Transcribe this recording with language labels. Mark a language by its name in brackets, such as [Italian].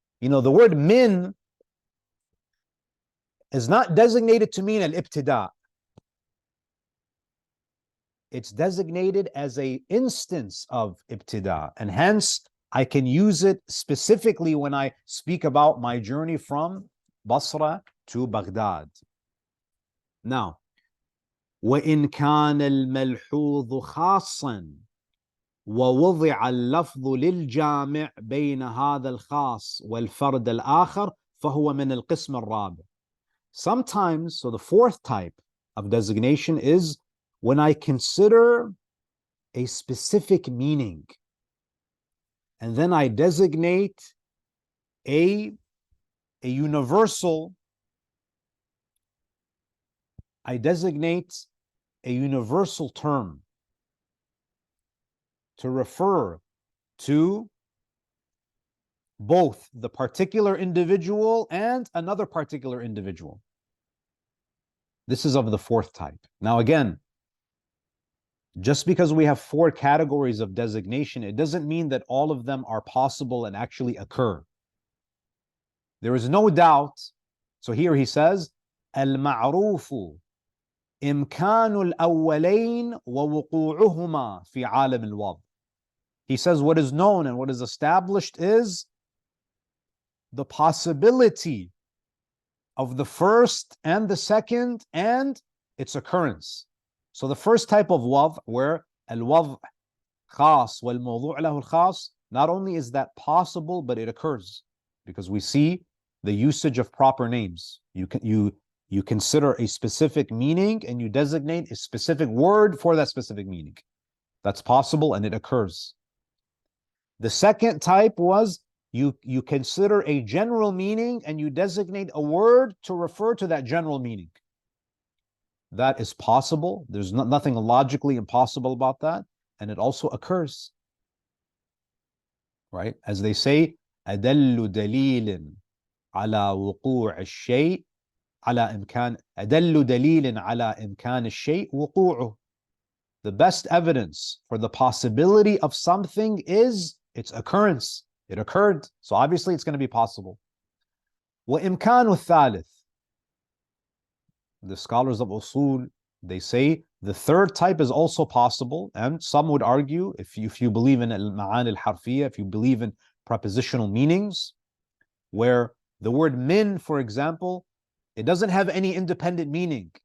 [English] You know, the word min is not designated to mean al-ibtida. It's designated as an instance of ibtida, and hence I can use it specifically when I speak about my journey from Basra to Baghdad. [Arabic] Now, وإن كان الملحوظ خاصا ووضع اللفظ للجامع بين هذا الخاص والفرد الآخر فهو من القسم الرابع. [English] Sometimes, so the fourth type of designation is when I consider a specific meaning, and then I designate a universal, I designate a universal term to refer to both the particular individual and another particular individual. This is of the fourth type. Now again, just because we have four categories of designation, it doesn't mean that all of them are possible and actually occur. There is no doubt. So here he says, [Arabic] المعروف إمكان الأولين ووقوعهما في عالم الوضع. [English] He says what is known and what is established is the possibility of the first and the second and its occurrence. So the first type of وضع, where [Arabic] الوضع خاص والموضوع له الخاص, [English] not only is that possible, but it occurs, because we see the usage of proper names. You consider a specific meaning and you designate a specific word for that specific meaning. That's possible and it occurs. The second type was you consider a general meaning and you designate a word to refer to that general meaning. That is possible. There's nothing logically impossible about that, and it also occurs. Right? As they say, [Arabic] أدل دليل على وقوع الشيء على إمكان أدل دليل على إمكان الشيء وقوعه. [English] The best evidence for the possibility of something is its occurrence. It occurred, so obviously it's going to be possible. [Arabic] وإمكان الثالث. [English] The scholars of Usul, they say the third type is also possible, and some would argue, if you believe in al-ma'ani al-harfiyya, if you believe in prepositional meanings, where the word min, for example, it doesn't have any independent meaning.